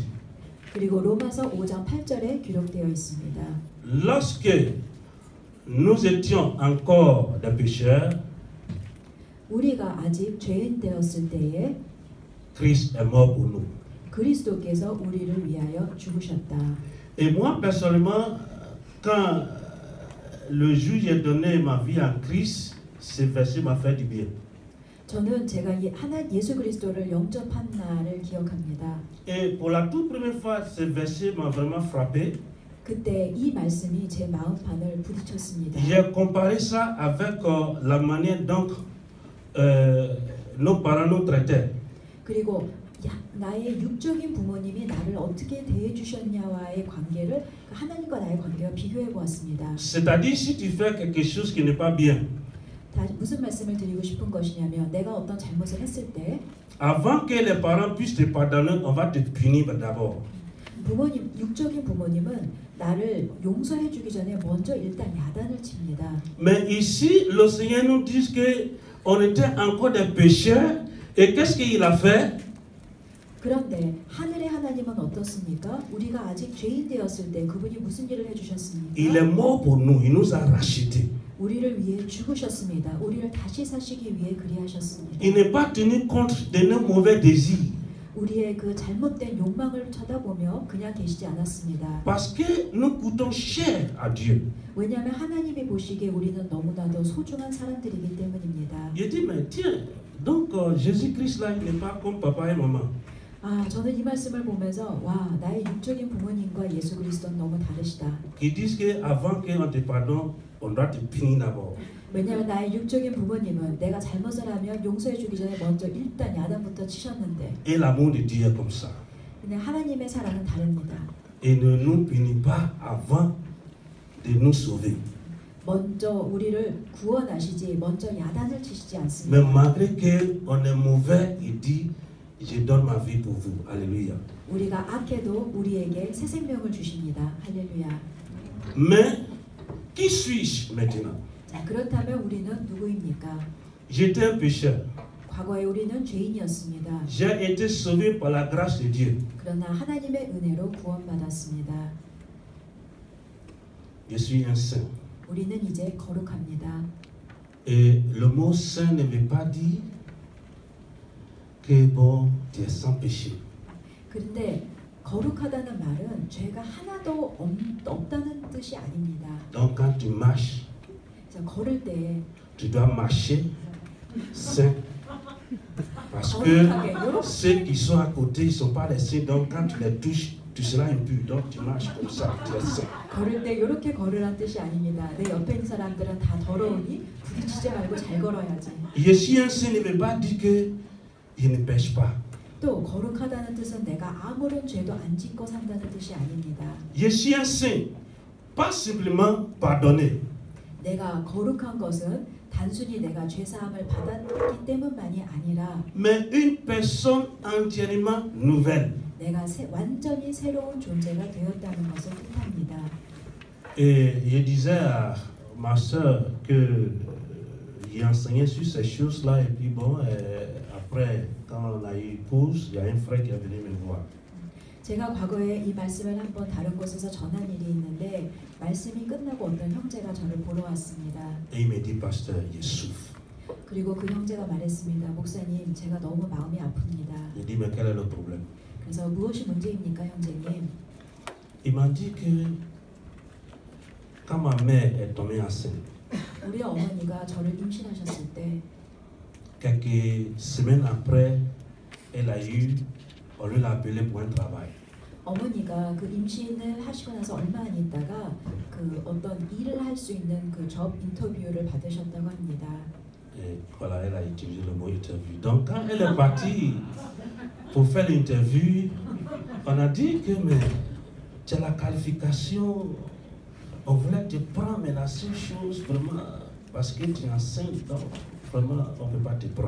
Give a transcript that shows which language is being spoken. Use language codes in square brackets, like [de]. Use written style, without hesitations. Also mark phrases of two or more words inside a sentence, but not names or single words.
[ko] 그리고 로마서 5장 8절에 기록되어 있습니다. [fr] lorsque nous étions encore des pécheurs, [ko] 우리가 아직 죄인 되었을 때에 [fr] Christ est mort pour nous. [ko] 그리스도께서 우리를 위하여 죽으셨다. [fr] Et moi, personnellement, quand le jour où j'ai donné ma vie en Christ, ce verset m'a fait du bien. [ko] 저는 제가 예수 그리스도를 영접한 날을 기억합니다. [fr] Et pour la toute première fois, ce verset m'a vraiment frappé. [ko] 그때 이 말씀이 제 마음판을 부딪혔습니다. [fr] J'ai comparé ça avec la manière dont nos parents nous traitaient. [ko] 그리고 나의 육적인 부모님이 나를 어떻게 대해 주셨냐와의 관계를 하나님과 나의 관계와 비교해 보았습니다. [fr] C'est-à-dire si tu fais quelque chose qui n'est pas bien, [ko] 무슨 말씀을 드리고 싶은 것이냐면 내가 어떤 잘못을 했을 때 [fr] avant que les parents puissent te pardonner, on va te punir d'abord. [ko] 부모님, 육적인 부모님은 나를 용서해 주기 전에 먼저 일단 야단을 칩니다. [fr] Mais ici, le Seigneur nous dit que on était encore des pécheurs et qu'est-ce qu'il a fait? [ko] 그런데 하늘의 하나님은 어떻습니까? 우리가 아직 죄인 되었을 때 그분이 무슨 일을 해주셨습니까? [fr] Il est mort pour nous, il nous a rachetés. [ko] 우리를 위해 죽으셨습니다. 우리를 다시 사시기 위해 그리하셨습니다. [fr] Il n'est pas tenu compte de nos mauvais désirs. [ko] 우리의 그 잘못된 욕망을 쳐다보며 그냥 계시지 않았습니다. [fr] Parce que nous coûtons cher à Dieu. [ko] 왜냐하면 하나님이 보시기에 우리는 너무나도 소중한 사람들이기 때문입니다. [fr] Il dit, mais tiens, donc Jésus-Christ là, il n'est pas comme papa et maman. [ko] 저는 이 말씀을 보면서 와, 나의 육적인 부모님과 예수 그리스도는 너무 다르시다. [fr] Qui disent qu'avant qu'on te pardonne, on doit te punir d'abord. [ko] 왜냐하면 나의 육적인 부모님은 내가 잘못을 하면 용서해 주기 전에 먼저 일단 야단부터 치셨는데 [fr] Et l'amour de Dieu est comme ça. [ko] 근데 하나님의 사랑은 다릅니다. Il ne nous punit pas avant de nous sauver. 먼저 우리를 구원하시지 먼저 야단을 치시지 [fr] Mais [ko] 않습니다. [fr] malgré qu'on est mauvais, il dit, je donne ma vie pour vous. Alléluia. [ko] 우리가 악해도 우리에게 새 생명을 주십니다. 할렐루야. [fr] Mais qui suis-je maintenant? [ko] 자, 그렇다면 우리는 누구입니까? [fr] J'étais un pécheur. [ko] 과거에 우리는 죄인이었습니다. [fr] J'ai été sauvé par la grâce de Dieu. [ko] 그러나 하나님의 은혜로 구원받았습니다. [fr] Je suis un saint. [ko] 우리는 이제 거룩합니다. [fr] Et le mot saint ne veut pas dire que bon, tu es sans péché. [ko] 그런데 거룩하다는 말은 죄가 하나도 없다는 뜻이 아닙니다. [fr] Donc quand tu marches, [ko] 자, 걸을 때 [fr] tu dois marcher saint. Parce que ceux qui sont à côté, ils ne sont pas les saints. Donc quand tu les touches, tu seras impur. Donc tu marches comme ça, tu es saint. [ko] 걸을 때 이렇게 걸으란 뜻이 아닙니다. 내 옆에 있는 사람들은 다 더러우니 부딪히지 말고 잘 걸어야지. [fr] Je suis un saint ne veut pas dire que je ne pêche pas. [ko] 또 거룩하다는 뜻은 내가 아무런 죄도 안 짓고 산다는 뜻이 아닙니다. [fr] Je suis un saint, pas simplement pardonné. [ko] 내가 거룩한 것은 단순히 내가 죄사함을 받았기 때문만이 아니라 [fr] Mais une personne entièrement nouvelle. [ko] 내가 완전히 새로운 존재가 되었다는 것을 뜻합니다. [fr] Et je disais à ma soeur que j'ai enseigné sur ces choses-là. Et puis bon, après, quand on a eu pause, il y a un frère qui est venu me voir. [ko] 제가 과거에 이 말씀을 한번 다른 곳에서 전한 일이 있는데 말씀이 끝나고 어떤 형제가 저를 보러 왔습니다. [fr] Et il me dit, pasteur, je souffre. [ko] 그리고 그 형제가 말했습니다. 목사님, 제가 너무 마음이 아픕니다. [fr] Je dis, mais quel est le problème? [ko] 그래서 무엇이 문제입니까, 형제님? [fr] Il m'a dit que quand ma mère est tombée enceinte, [ko] 우리 어머니가 저를 임신하셨을 때 [fr] quelques semaines après, on lui a appelé pour un travail. [ko] 어머니가 그 임신을 하시고 나서 얼마 안 있다가 그 어떤 일을 할 수 있는 그 job 인터뷰를 받으셨다고 합니다. [fr] Et voilà, elle a utilisé le mot interview. Donc quand elle est partie pour faire l'interview, on a dit que mais tu as la qualification, on voulait te prendre, mais la seule chose vraiment, parce que tu es enceinte, donc vraiment on ne peut pas te prendre.